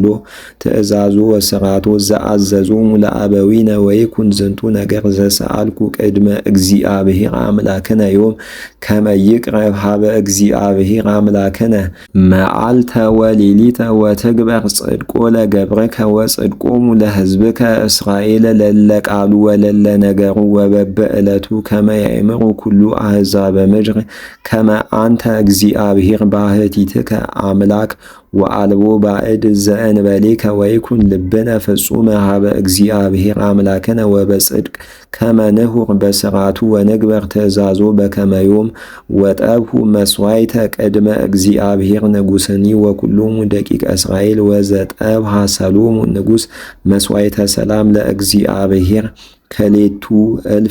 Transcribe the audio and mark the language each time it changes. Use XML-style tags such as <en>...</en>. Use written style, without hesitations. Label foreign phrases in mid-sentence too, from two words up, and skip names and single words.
<gez>ትእዛዞ ወስራቶ ዘአዘዞሙ ለአበዊነ ወይኩን ዝንቱ ነገር ዘሰአልኩ ቅድመ እግዚአብሔር አምላክነ ዮም ከመ ይቅረብ ሀበ እግዚአብሔር አምላክነ መዓልተ ወሌሊተ ወትግበር ጽድቆ ለገብርከ ወጽድቆሙ ለሕዝብከ እስራኤል ለለ ቃሉ ወለለ ነገሩ ወበበዕለቱ ከመ ያእምሩ ኩሉ አሕዛበ ምድር ከመ አንተ እግዚአብሔር ባሕቲትከ አምላክ ወአልቦ ባዕድ ዘእንበሌከ ወይኩን ልብነ ፍጹመ ሀበ እግዚአብሔር አምላክነ ወበጽድቅ ከመ ንሁር በስራቱ ወንግበር ትእዛዞ በከመ ዮም ወጠብሁ መስዋዕተ ቅድመ እግዚአብሔር ንጉሥኒ ወኩሎሙ ደቂቀ እስራኤል ወዘጠብሃ ሰሎሞን ንጉሥ መስዋዕተ ሰላም ለእግዚአብሔር ከሌቱ እልፍ</gez>